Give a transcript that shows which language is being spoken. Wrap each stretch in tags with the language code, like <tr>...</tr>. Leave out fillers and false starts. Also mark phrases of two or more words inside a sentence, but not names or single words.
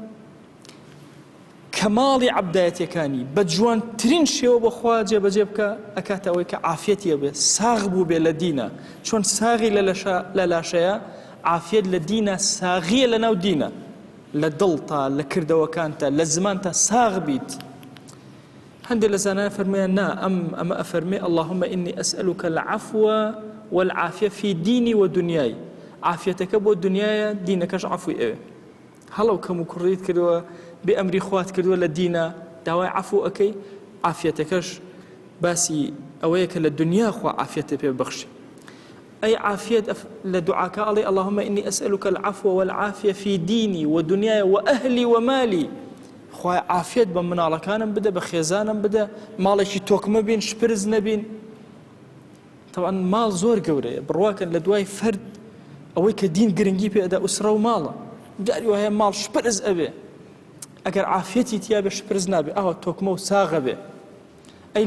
<ckb>کەماڵی عەبدایەتیەکانی بە جوانترین شێوە بەخوا جێبەجێ بکە ئەکاتە ئەوەی کە عافیەتیە بێ ساغ بوو بێ لە دینە چۆن ساغی لە لاشەیە عافیت لە دینە ساغیە لە ناو دینە لە دڵتە لە کردەوەکانتە لە زمانتە ساغ بیت هەندێک لە زانایان فەرموویان نا ئەمە ئەفەرمێ</ckb> <ar>اللهم إني أسألك العفو والعافية في ديني ودنياي</ar> <ckb>عافیەتەکە بۆ دنیایە دینەکەش عەفوی ئەوێ هەڵەو کەم و کوڕیت کردووە بێ ئەمری خوات کردووە لە دینە داوای عەفو ئەکەی عافیەتەکەش باسی ئەوەیە کە لە دنیا خوا عافیەتە پێ بەخشی ئەی عافیت لە دوعاکە ئەڵێ</ckb> <ar>اللهم إني أسألك العفو والعافية في ديني ودنياي وأهلي ومالي</ar> <ckb>خوای عافیت بە مناڵەکانم بدە بە خێزانم بدە ماڵێکی تۆکمە بین شپرز نەبین طبعا ماڵ زۆر گەورەیە بڕواکەن لە دوای فرد ئەوەی کە دین گرنگی پێدا ئوسرە و ماڵە جاری وایە ماڵ شپرز ئەبێ ئەگەر عافیەتی تیا بێ شپرز نابێ ئەوە تۆکمە و ساغە بێ ئەی</ckb>